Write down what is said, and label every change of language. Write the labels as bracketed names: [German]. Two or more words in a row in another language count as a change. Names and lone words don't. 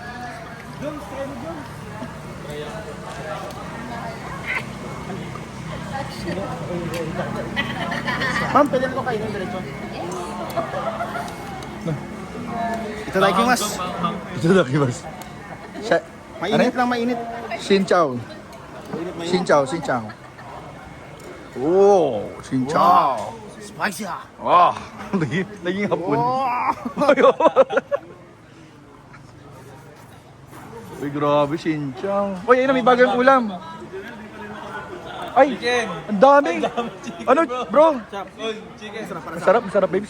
[Filipino] Jones, kaya ni Jones. Ma'am, pwede ko kayo ng diretso. Ito tayo kimas. Ito na kimas. Mainit lang, mainit. [Vietnamese] Xin Chao. Xin Chao, Xin Chao. Oh, Xin Chao. [Filipino] Spicy ah. Wow, naging hapon. Uy, grabe, Xin Chao. Uy, ayun na, may bagong ulam. Ay, ang dami. Ano, bro? Masarap, masarap, babes.